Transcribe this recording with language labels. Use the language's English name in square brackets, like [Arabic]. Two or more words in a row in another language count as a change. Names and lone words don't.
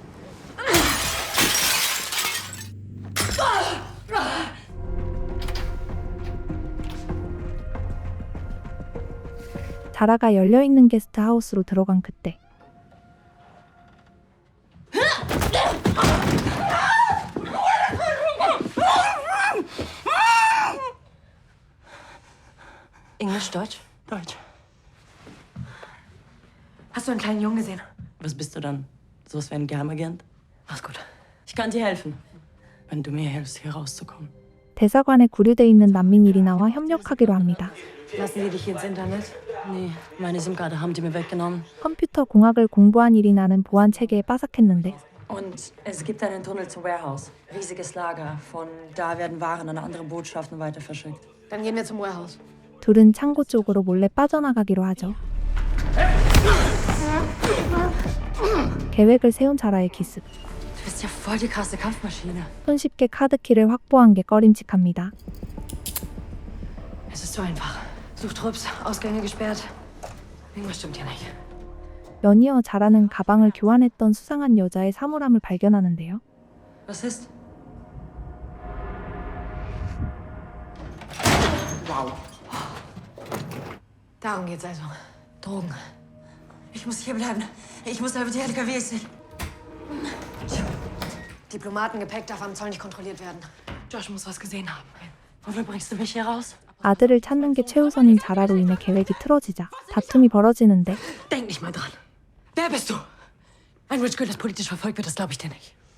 [Korean] 자라가 열려있는 게스트하우스로 들어간 그때 [German] Englisch, Deutsch? Deutsch. Hast du einen kleinen Jungen gesehen? Was bist du dann? Sowas wie ein Geheimagent? Mach's gut. Ich kann dir helfen. Wenn du mir hilfst, hier rauszukommen. [Korean] 대사관에 구류돼 있는 난민 이리나와 협력하기로 합니다. [German] Lassen Sie dich hier ins Internet? Nee, meine SIM-Karte haben die mir weggenommen. [Korean] 컴퓨터 공학을 공부한 이리나는 보안 체계에 빠삭했는데 [German] Und es gibt einen Tunnel zum Warehouse. Riesiges Lager. Von da werden Waren an andere Botschaften weiter verschickt. Dann gehen wir zum Warehouse. [Korean] 둘은 창고 쪽으로 몰래 빠져나가기로 하죠. 계획을 세운 자라의 기습. [German] Du bist ja Voll die krasse Kampfmaschine. [Korean] 손쉽게 카드키를 확보한 게 꺼림칙합니다. [German] Es ist zu einfach. Suchtrupps, Ausgänge gesperrt. Irgendwas stimmt hier nicht. [Korean] 연이어 자라는 가방을 교환했던 수상한 여자의 사물함을 발견하는데요. [German] Was ist? Wow. Darum geht's also. Drogen. Ich muss hier bleiben. Ich muss da über die LKW sehen. Diplomatengepäck darf am Zoll nicht kontrolliert werden. Josh muss was gesehen haben. Wofür bringst du mich hier raus? [Korean] 아들을 찾는 게 최우선인 자라로 인해 계획이 틀어지자 다툼이 벌어지는데 [German] Denk nicht mal dran. Wer bist du? Ein [English] Rich Girl, [German] das politisch verfolgt wird, das glaube ich dir nicht.